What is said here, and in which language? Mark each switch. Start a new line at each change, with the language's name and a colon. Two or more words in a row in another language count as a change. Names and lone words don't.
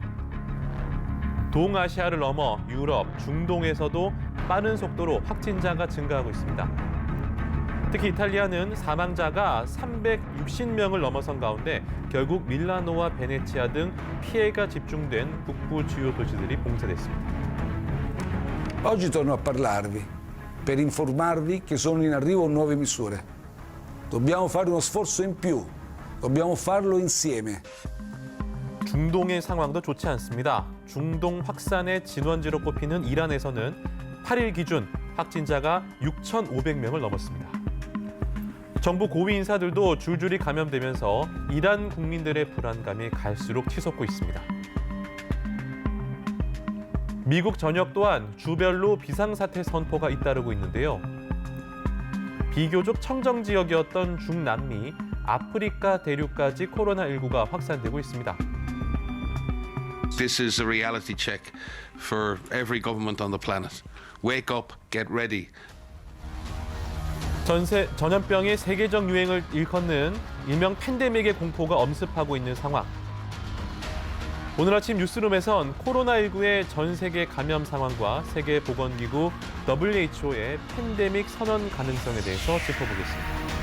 Korean: 동아시아를 넘어 유럽, 중동에서도 빠른 속도로 확진자가 증가하고 있습니다. 특히 이탈리아는 사망자가 360명을 넘어선 가운데 결국 밀라노와 베네치아 등 피해가 집중된 북부 주요 도시들이 봉쇄됐습니다.
Italian: Oggi torno a parlarvi per informarvi che sono in arrivo nuove misure. Dobbiamo fare uno sforzo in più. Dobbiamo farlo insieme.
Korean: 중동의 상황도 좋지 않습니다. 중동 확산의 진원지로 꼽히는 이란에서는 8일 기준 확진자가 6,500명을 넘었습니다. 정부 고위 인사들도 줄줄이 감염되면서 이란 국민들의 불안감이 갈수록 치솟고 있습니다. 미국 전역 또한 주별로 비상사태 선포가 잇따르고 있는데요. 비교적 청정 지역이었던 중남미, 아프리카 대륙까지 코로나19가 확산되고 있습니다.
English: This is a reality check for every government on the planet. Wake up, get ready.
Korean: 전염병의 세계적 유행을 일컫는 일명 팬데믹의 공포가 엄습하고 있는 상황. 오늘 아침 뉴스룸에선 코로나19의 전 세계 감염 상황과 세계보건기구 WHO의 팬데믹 선언 가능성에 대해서 짚어보겠습니다.